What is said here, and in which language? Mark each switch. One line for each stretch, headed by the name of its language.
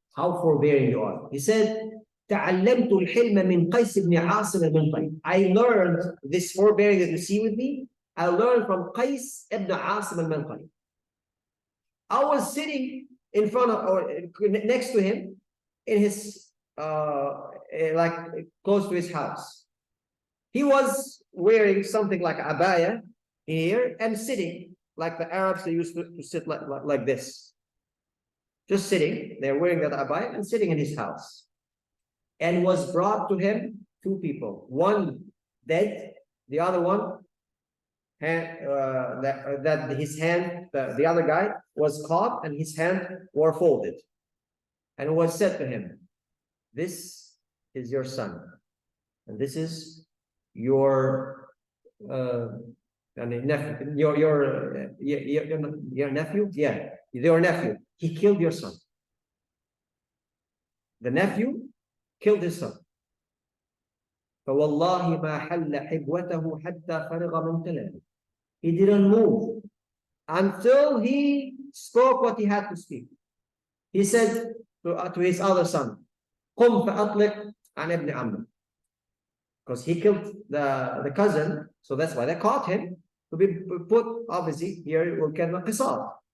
English: How forbearing you are. He said,
Arabic: تعلمت الحلم من قيس بن عاصم المنقري.
English: I learned this forbearing that you see with me. I learned from Qais ibn Asim al-Manqari. I was sitting in front of, or next to him, in his, like close to his house. He was wearing something like abaya here and sitting like the Arabs, they used to sit like this. Just sitting, they're wearing that abaya and sitting in his house. And was brought to him two people, one dead, the other one, that his hand, the other guy was caught and his hand were folded. And it was said to him, this is your son, and this is your nephew, your nephew, yeah, your nephew. He killed your son. The nephew killed his son.
Arabic: فوالله ما حل حبوته حتى فرغ من كلامه.
English: He didn't move until he spoke what he had to speak. he said to his other son,
Arabic: قم فأطلق عن ابن عمك.
English: Because he killed the cousin, so that's why they caught him to be put, obviously, here will get the qisas.